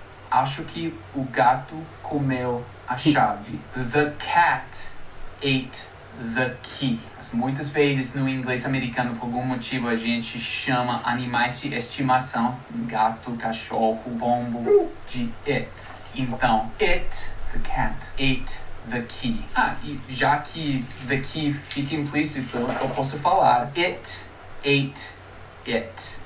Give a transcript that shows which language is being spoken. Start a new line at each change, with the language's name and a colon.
Portuguese: Acho que o gato comeu a chave.
English: The cat ate the key.
Portuguese: Mas muitas vezes no inglês americano, por algum motivo, a gente chama animais de estimação, gato, cachorro, pombo, de it.
English: Então, it, the cat, ate the key.
Portuguese: E já que the key fica implícito, eu posso falar
English: it ate it.